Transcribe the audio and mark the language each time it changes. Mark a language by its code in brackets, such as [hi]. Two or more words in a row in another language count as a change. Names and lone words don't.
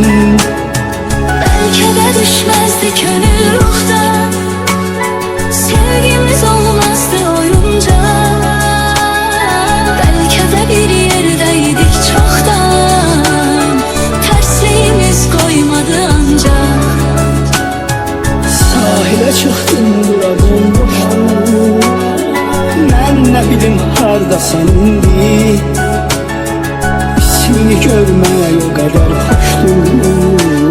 [tr] Belki de düşmezdi könül ruhtan, sevgimiz olmazdı oyuncak. Belki de bir yerdeydik çoktan, tersliğimiz koymadı ancak. Sahile çıktım, bura bomboştu. [az] Mən nə bilim hardasan indi. İsmini görmək o qədər xoşdur.